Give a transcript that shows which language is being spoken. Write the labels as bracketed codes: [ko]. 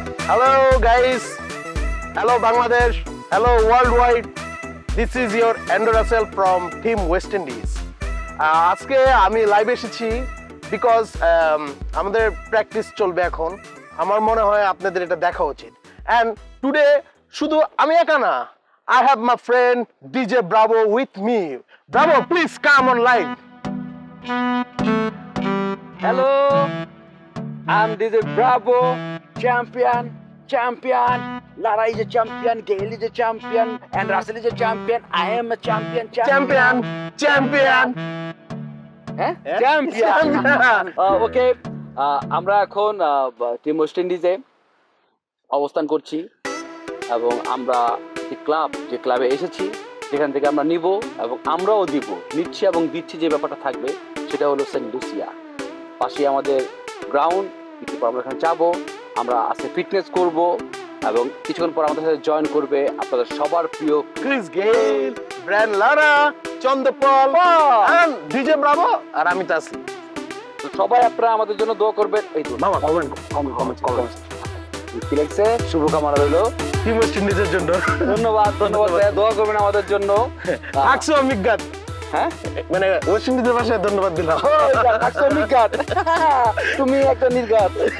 [en] Hello guys. Hello Bangladesh. Hello worldwide. This is your Andrew Russell from Team West Indies. [bn] আজকে আমি লাইভে এসেছি because আমাদের practice চলবে এখন। আমার মনে হয় আপনাদের এটা দেখা উচিত। [en] and today [bn] শুধু আমি একা না, [en] I have my friend DJ Bravo with me. Bravo, please come on live. Hello, I'm DJ Bravo, champion. Lara is a champion, Gale is a champion, and Russell is a champion. I am a champion. Champion. হ্যাঁ? Champion. [bn] ওকে, আমরা এখন team West ইন্ডিজে অবস্থান করছি এবং আমরা যে ক্লাবে এসেছি যেখান থেকে আমরা নিব এবং আমরাও দিব, নিচ্ছি এবং দিচ্ছি, যে ব্যাপারটা থাকবে সেটা হলো সেন্ট লুসিয়া। পাশে আমাদের গ্রাউন্ড, কিছু পর আমরা এখানে যাবো, আমরা আজকে ফিটনেস করব এবং কিছুক্ষণ পর আমাদের সাথে জয়েন করবে আপনাদের সবার প্রিয় Chris Gale, Bran Lara, Chanderpaul [en] and [bn] DJ Bravo আর আমি তো আছি। তো সবাই আপনারা আমাদের জন্য দোয়া করবেন। এই তো মামা কমেন্ট কমেন্ট কি লাগছে, শুভকামনা রইলো টিম ওয়েস্ট ইন্ডিজের জন্য। ধন্যবাদ ভাইয়া, দোয়া করবেন আমাদের জন্য। আকসু অমিজ্ঞাত, হ্যাঁ মানে ওয়েস্ট ইন্ডিজের ভাষায় ধন্যবাদ দিলাম। নির্ঘাত, তুমি একটা নির্ঘাত।